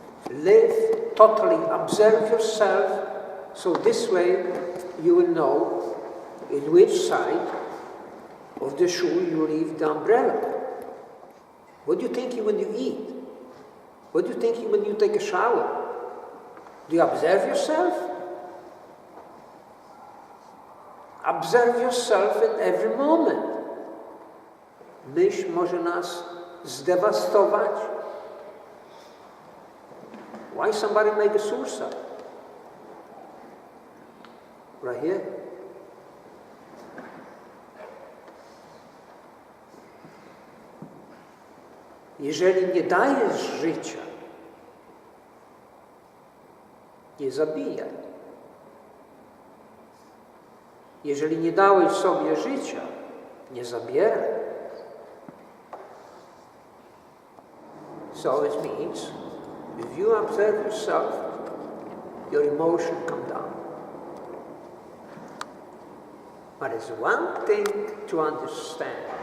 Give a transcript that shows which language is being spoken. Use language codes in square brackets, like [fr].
[en] Live totally, observe yourself, so this way you will know in which side of the shoe you leave the umbrella. What do you think when you eat? What do you think when you take a shower? Do you observe yourself? Observe yourself in every moment. [pl] Myśl może nas zdewastować. [en] Why somebody make a suicide? Right here. [pl] Jeżeli nie dajesz życia, nie zabijaj. Jeżeli nie dałeś sobie życia, nie zabieraj. [en] So it means, if you observe yourself, your emotion come down. But it's one thing to understand.